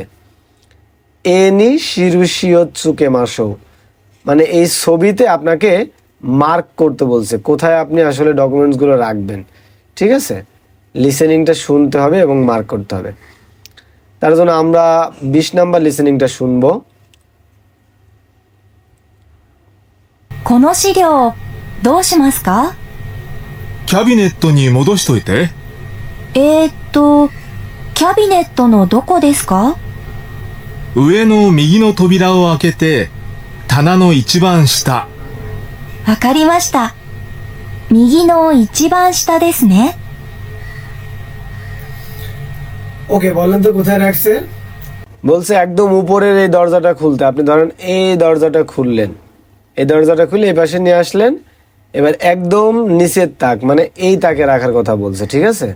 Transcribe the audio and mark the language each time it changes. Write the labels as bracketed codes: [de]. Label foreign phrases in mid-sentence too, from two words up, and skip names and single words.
[ja] 絵に印をつけましょう [bn] মানে এই ছবিতে আপনাকে মার্ক করতে বলছে কোথায় আপনি আসলে ডকুমেন্টসগুলো রাখবেন। ঠিক আছে, লিসেনিংটা শুনতে হবে এবং মার্ক করতে হবে। তার জন্য আমরা 20 নাম্বার লিসেনিংটা শুনবো। [ja] この資料どうしますか？キャビネットに戻しといて。キャビネットのどこですか？上の右の扉を開けて、棚の一番下。わかりました。右の一番下ですね。 [bn] ওকে, বলেন তো কোথায় রাখছে? বলছে একদম উপরের এই দরজাটা খুলতে। আপনি ধরেন এই দরজাটা খুললেন, এই দরজাটা খুলে এই পাশে নিয়ে আসলেন, এবার একদম নিচের তাক মানে এই তাকে রাখার কথা বলছে, ঠিক আছে?